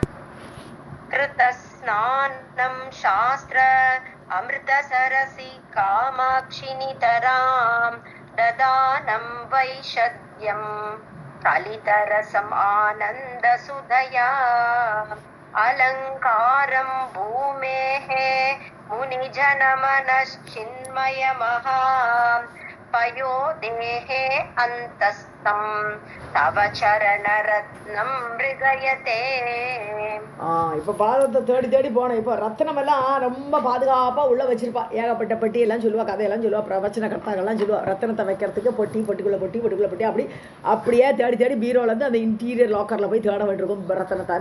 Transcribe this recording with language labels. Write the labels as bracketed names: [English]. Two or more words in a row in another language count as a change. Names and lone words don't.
[Sanskrit] कृतस्नानं शास्त्र अमृतसरसि कामाक्षि नितरां ददानं वैशद्यं कलितरसम् आनन्दसुधया अलङ्कारं भूमेः मुनिजनमनश्चिन्मयमः पयोदेहे अन्तस्तं तव चरणरत्नं मृगयते. [Tamil] இப்போ பாதத்தை தேடி தேடி போனேன். இப்போ ரத்னம் எல்லாம் ரொம்ப பாதுகாப்பாக உள்ள வச்சிருப்பா. ஏகப்பட்ட பெட்டி எல்லாம் சொல்லுவா, கதையெல்லாம் சொல்லுவா, பிரவச்சன கர்த்தாக்கள்லாம் சொல்லுவா. ரத்தனத்தை வைக்கிறதுக்கு பொட்டிக்குள்ளே பொட்டி அப்படியே தேடி தேடி பீரோலேருந்து அந்த [English] interior locker [Tamil] போய் தேட வேண்டியிருக்கும் ரத்தனத்தால்.